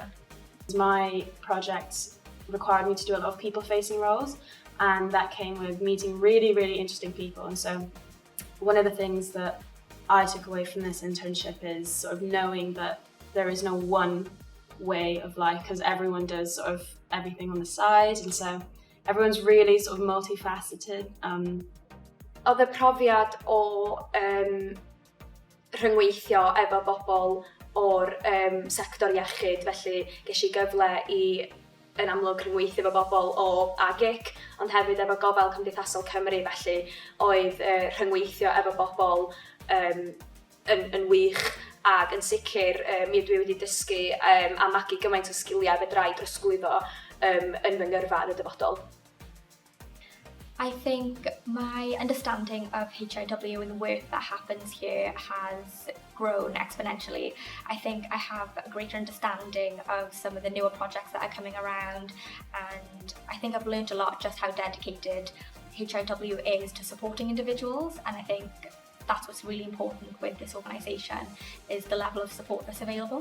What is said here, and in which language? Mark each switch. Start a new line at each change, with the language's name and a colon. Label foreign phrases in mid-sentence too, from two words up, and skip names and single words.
English: My project required me to do a lot of people-facing roles, and that came with meeting really, really interesting people. And so one of the things that I took away from this internship is sort of knowing that there is no one way of life, because everyone does sort of everything on the side, and so everyone's really sort of multifaceted.
Welsh: Oedd y profiad o rhyngweithio efo bobl o'r sector iechyd, felly ges I gyfle I yn amlwg rhyngweithio efo bobl o AGIC, ond hefyd efo Gofal Cymdeithasol Cymru, felly oedd rhyngweithio efo bobl yn wych, ac yn sicr mi ydw I wedi dysgu a magu gymaint o sgiliau fedra I drosglwyddo yn fy ngyrfa yn y dyfodol.
English: I think my understanding of HEIW and the work that happens here has grown exponentially. I think I have a greater understanding of some of the newer projects that are coming around, and I think I've learned a lot just how dedicated HEIW is to supporting individuals, and I think that's what's really important with this organisation, is the level of support that's available.